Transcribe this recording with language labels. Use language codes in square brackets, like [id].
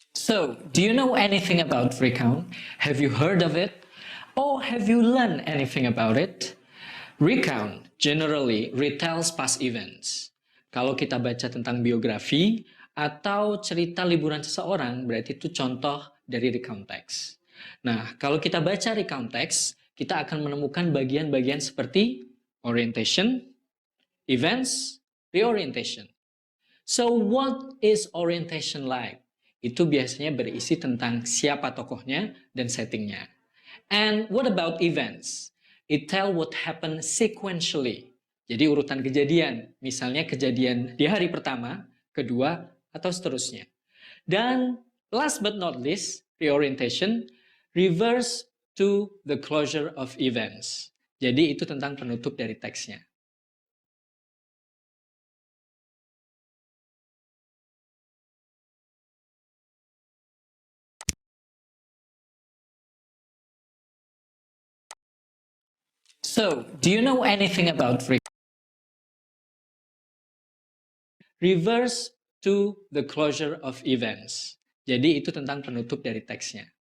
[en] So, do you know anything about recount? Have you heard of it? Or have you learned anything about it? Recount generally retells past events. [id] Kalau kita baca tentang biografi atau cerita liburan seseorang, berarti itu contoh dari recount text. Nah, kalau kita baca recount text, kita akan menemukan bagian-bagian seperti orientation, events, reorientation. [en] So, what is orientation like? [id] Itu biasanya berisi tentang siapa tokohnya dan settingnya. [en] And what about events? It tell what happened sequentially. [id] Jadi urutan kejadian, misalnya kejadian di hari pertama, kedua, atau seterusnya. [en] Dan last but not least, reorientation refers to the closure of events. [id] Jadi itu tentang penutup dari teksnya. [en] So, do you know anything about reverse to the closure of events? [id] Jadi itu tentang penutup dari teksnya.